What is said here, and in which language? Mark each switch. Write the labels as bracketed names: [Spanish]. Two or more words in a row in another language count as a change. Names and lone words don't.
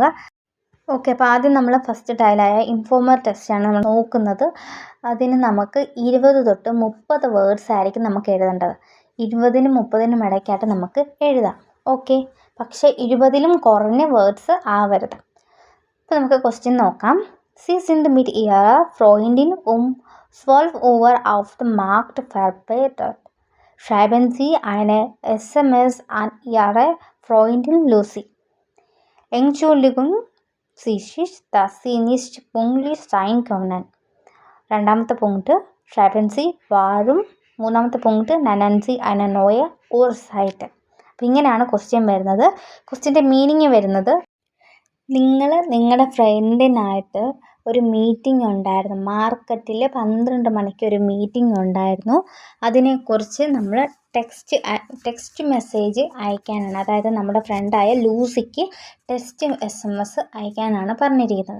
[Malayalam] ഓക്കെ, അപ്പോൾ ആദ്യം നമ്മൾ ഫസ്റ്റ് ടൈലായ [English] informal text [Malayalam] നമ്മൾ നോക്കുന്നത്. അതിന് നമുക്ക് 20 തൊട്ട് 30 വേർഡ്സ് ആയിരിക്കും നമുക്ക് എഴുതേണ്ടത്. 20നും 30നും ഇടയ്ക്കായിട്ട് നമുക്ക് എഴുതാം. ഓക്കെ, പക്ഷേ 20ലും കുറഞ്ഞ വേർഡ്സ് ആവരുത്. അപ്പോൾ നമുക്ക് ക്വസ്റ്റ്യൻ നോക്കാം. [German] Sie sind mit ihrer Freundin 12 Uhr auf dem Markt verabredet. Schreiben Sie eine SMS an Ihre Freundin Lucy. Entschuldigung, dass Sie nicht pünktlich sein können. [Malayalam] രണ്ടാമത്തെ പോയിന്റ് [German] schreiben Sie warum. [Malayalam] മൂന്നാമത്തെ പോയിന്റ് [German] nennen Sie eine neue Uhrzeit. [Malayalam] അപ്പം ഇങ്ങനെയാണ് ക്വസ്റ്റ്യൻ വരുന്നത്. ക്വസ്റ്റ്യൻ്റെ മീനിങ് വരുന്നത്, നിങ്ങളുടെ ഫ്രണ്ടിനായിട്ട് ഒരു മീറ്റിംഗ് ഉണ്ടായിരുന്നു, മാർക്കറ്റിൽ 12 മണിക്ക് ഒരു മീറ്റിംഗ് ഉണ്ടായിരുന്നു. അതിനെക്കുറിച്ച് നമ്മൾ [English] text message [Malayalam] അയക്കാനാണ്, അതായത് നമ്മുടെ ഫ്രണ്ടായ ലൂസിക്ക് [English] text SMS [Malayalam] അയക്കാനാണ് പറഞ്ഞിരിക്കുന്നത്.